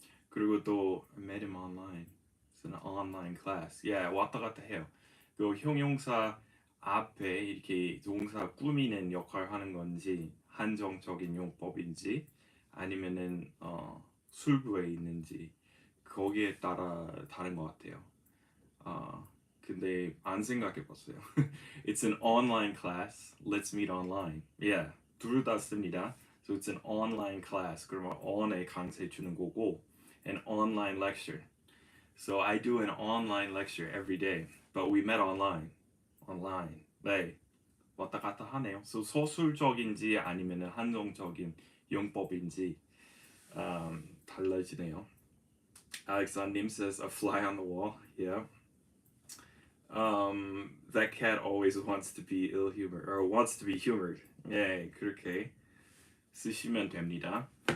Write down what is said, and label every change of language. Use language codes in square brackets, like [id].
[ko] 그리고 또 [en] medium online, it's an online class. Yeah, [ko] 왔다 갔다 해요. 그 형용사 앞에 이렇게 동사 꾸미는 역할 하는 건지 한정적인 용법인지 아니면은 술부에 있는지 거기에 따라 다른 것 같아요. 근데 안 생각해봤어요. [en] It's an online class. Let's meet online. Yeah, [ko] 둘 다 씁니다. [en] So it's an online class. [ko] 그러면 on에 강세 주는 거고, [en] an online lecture. So I do an online lecture every day, but we met online. Online. [ko] 네, 왔다 갔다 하네요. So 서술적인지 아니면은 한정적인 용법인지 달라지네요. [en] Alexandrim says a fly on the wall. Yeah. That cat always wants to be ill-humored or wants to be humored. [ko] 예, 그렇게 쓰시면 됩니다.